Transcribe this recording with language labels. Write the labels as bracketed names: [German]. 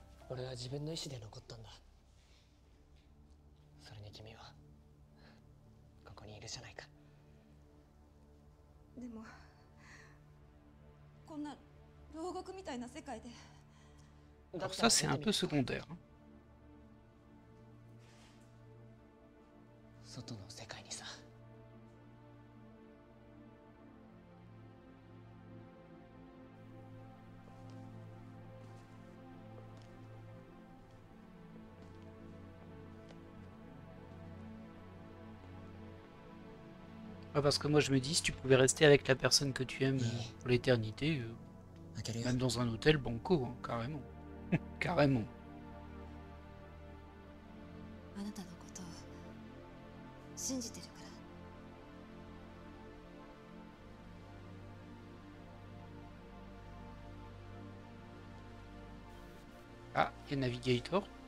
[Japanese] 俺は自分の意志で残ったんだ。それに君はるじゃないか。でもこんな牢獄みたいな世界で。 [French] Alors ça c'est un peu secondaire. [Japanese] 外の世界にさ。 [French] Ouais, parce que moi je me dis, si tu pouvais rester avec la personne que tu aimes pour l'éternité, même dans un hôtel, banco, hein, carrément. Carrément. [Japanese] あなたのことを信じてるから。 [French] Ah, il y a Navigator.